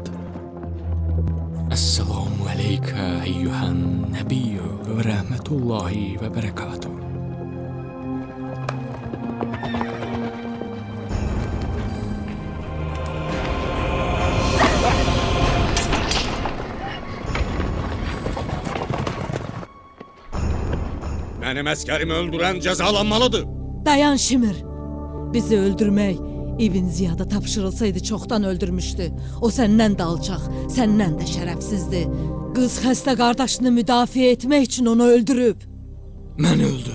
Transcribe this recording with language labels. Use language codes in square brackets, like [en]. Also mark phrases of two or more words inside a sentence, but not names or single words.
[ar] السلام عليك أيها النبي ورحمة الله وبركاته. [az] Benim əsgərimi öldürən cəzalanmalıdır. Dayan Şimir. Bizi öldürmək İbn Ziyada tapşırılsaydı çoxdan öldürmüşdü. O səndən də alçaq, səndən də şərəfsizdir. Qız xəstə qardaşını müdafiə etmək üçün onu öldürüb. Məni öldür.